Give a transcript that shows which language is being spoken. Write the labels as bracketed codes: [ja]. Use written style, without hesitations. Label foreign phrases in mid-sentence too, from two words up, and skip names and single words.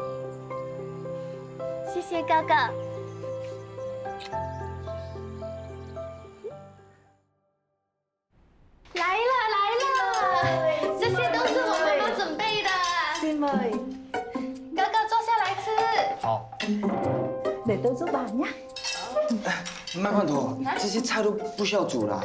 [zh] 谢谢哥哥。来了来了，这些都是我妈妈准备的。 [vi] Xin mời. [zh] 哥哥坐下来吃。好。 [vi] Để tôi giúp bà nhé. [zh] 慢罐头，这些菜都不需要煮了。